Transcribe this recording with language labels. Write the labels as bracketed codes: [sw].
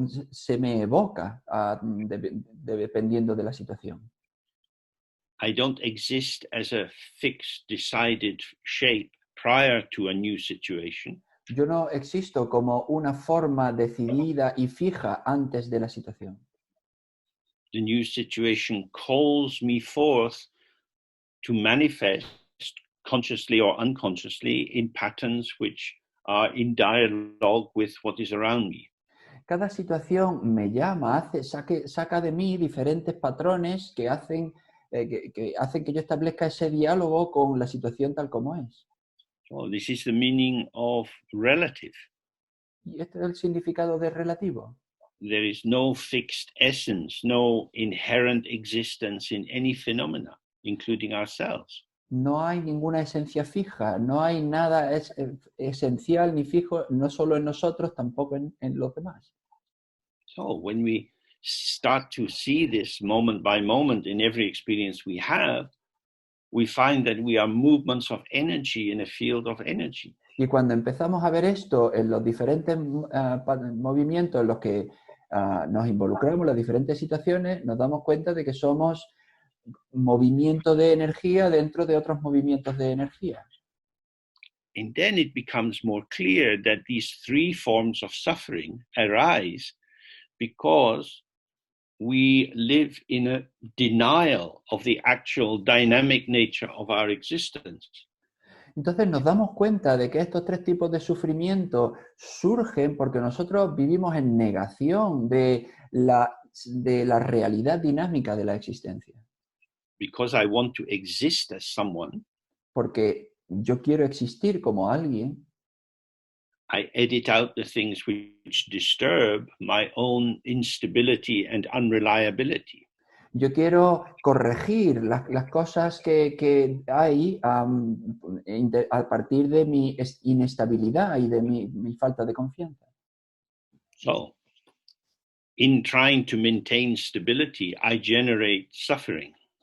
[es] Se me evoca dependiendo de la situación. [en] I don't exist as a fixed, decided shape prior to a new situation. [es] Yo no existo como una forma decidida y fija antes de la situación. [en] The new situation calls me forth to manifest consciously or unconsciously in patterns which are in dialogue with what is around me. [es] Cada situación me llama, saca de mí diferentes patrones que hacen que yo establezca ese diálogo con la situación tal como es. [en] So this is the meaning of relative. [es] Y este es el significado de relativo. [en] There is no fixed essence, no inherent existence in any phenomena, including ourselves. [es] No hay ninguna esencia fija, no hay nada esencial ni fijo, no solo en nosotros, tampoco en los demás. [en] So when we start to see this moment by moment in every experience we have, we find that we are movements of energy in a field of energy. [es] Y cuando empezamos a ver esto en los diferentes movimientos en los que nos involucramos, las diferentes situaciones, nos damos cuenta de que somos movimiento de energía dentro de otros movimientos de energía. [en] And then it becomes more clear that these three forms of suffering arise because we live in a denial of the actual dynamic nature of our existence. [es] Entonces nos damos cuenta de que estos tres tipos de sufrimiento surgen porque nosotros vivimos en negación de la realidad dinámica de la existencia. [en] Because I want to exist as someone, [es] Porque yo quiero existir como alguien, [en] I edit out the things which disturb my own instability and unreliability. [es] yo quiero corregir las cosas que hay a partir de mi inestabilidad y de mi falta de confianza. [en] So, in trying to maintain stability, I generate suffering.